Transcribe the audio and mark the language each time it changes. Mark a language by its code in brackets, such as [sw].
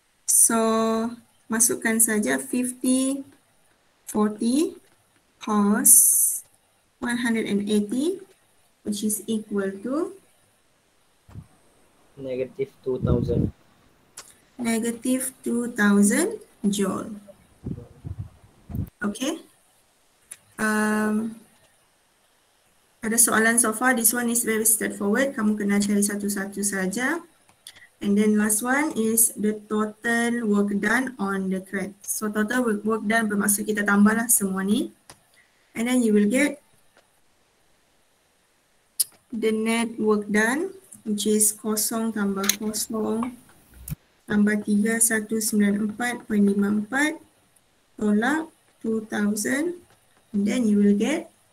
[ms] So masukkan saja 50, 40 cos 180, [en] which is equal to Negative 2000. negative 2000 joule. Okay. [ms] Ada soalan so far. [en] This one is very straightforward. [ms] Kamu kena cari satu-satu saja. [en] And then last one is the total work done on the crack. So total work done [ms] bermaksud kita tambahlah semua ni. [en] And then you will get the net work done, which is [ms] kosong tambah kosong tambah [en] 3194.54 tolak 2000, and then you will get